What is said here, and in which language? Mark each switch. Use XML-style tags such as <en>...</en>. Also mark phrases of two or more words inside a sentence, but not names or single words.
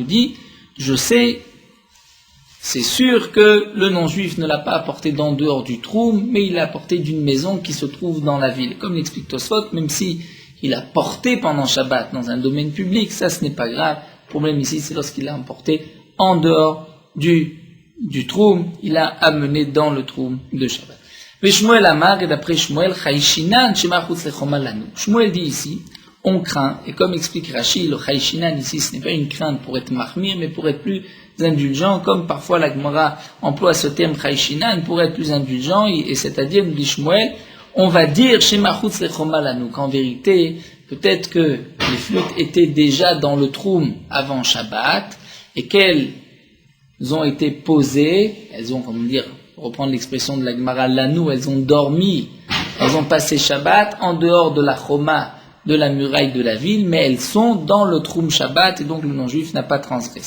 <fr>Rav nous dit, je sais c'est sûr que le non-juif ne l'a pas apporté d'en dehors du troum, mais il l'a apporté d'une maison qui se trouve dans la ville. Comme l'explique Tosfot, même si il a porté pendant Shabbat dans un domaine public, ça ce n'est pas grave. Le problème ici, c'est lorsqu'il l'a emporté en dehors du troum, il l'a amené dans le troum de Shabbat.</fr> <arc>Mais Shmuel Amar,</arc> <fr>et d'après</fr> <arc>Shmuel, חיישינן שמחוץ לחומה לנו.</arc> <fr>Shmuel dit ici, on craint, et comme explique Rashi, le Chayshinan ici, ce n'est pas une crainte pour être mahmir, mais pour être plus indulgent, comme parfois la Gemara emploie ce terme Chayshinan pour être plus indulgent, et c'est-à-dire, nous dit Shmuel, on va dire</fr> <arc>שמחוץ לחומה לנו,</arc> <fr>qu'en vérité, peut-être que les flûtes étaient déjà dans le troum avant Shabbat, et qu'elles ont été posées, elles ont, comment dire, pour reprendre l'expression de la Gemara, lanou, elles ont dormi, elles ont passé Shabbat en dehors de la choma, de la muraille de la ville, mais elles sont dans le troum Shabbat, et donc le non-juif n'a pas transgressé.</fr>